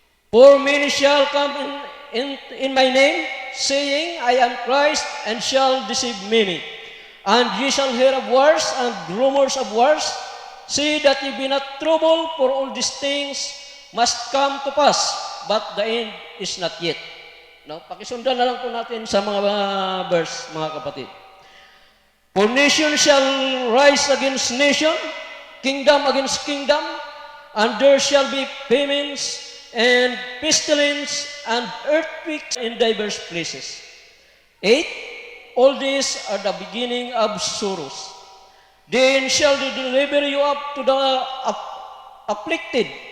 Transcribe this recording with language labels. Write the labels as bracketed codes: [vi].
[en] For many shall come in my name, saying, I am Christ, and shall deceive many. And ye shall hear of wars and rumors of wars. See that ye be not troubled, for all these things must come to pass, but the end is not yet. No? [tl] Pakisundan na lang po natin sa mga verse, mga kapatid. [en] For nation shall rise against nation, kingdom against kingdom, and there shall be famines and pestilence and earthquakes in diverse places. 8. All these are the beginning of sorrows. Then shall they deliver you up to the afflicted.